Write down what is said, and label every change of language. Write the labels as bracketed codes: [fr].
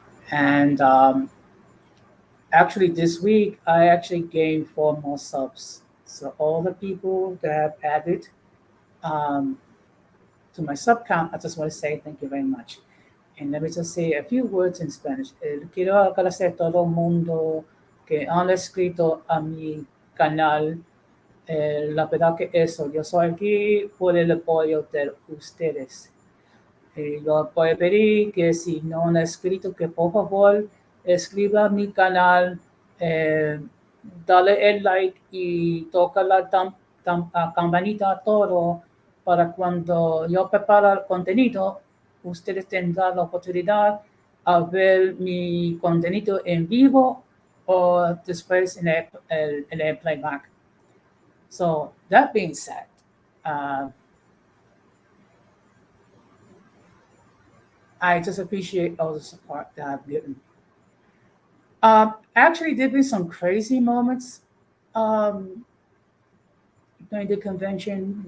[en] And actually, this week I actually gained 4 more subs. So all the people that have added um, to my sub count, I just want to say thank you very much. And let me just say a few words in Spanish. [es] Quiero agradecer a todo el mundo que han escrito a mi canal. La verdad que eso, yo soy aquí por el apoyo de ustedes. Yo voy a pedir que si no han escrito, que por favor escriba a mi canal, dale el like y toca la campanita todo para cuando yo preparo el contenido, ustedes tendrán la oportunidad a ver mi contenido en vivo o después en el playback. [en] So that being said, I just appreciate all the support that I've given. Actually, there been some crazy moments um, during the convention.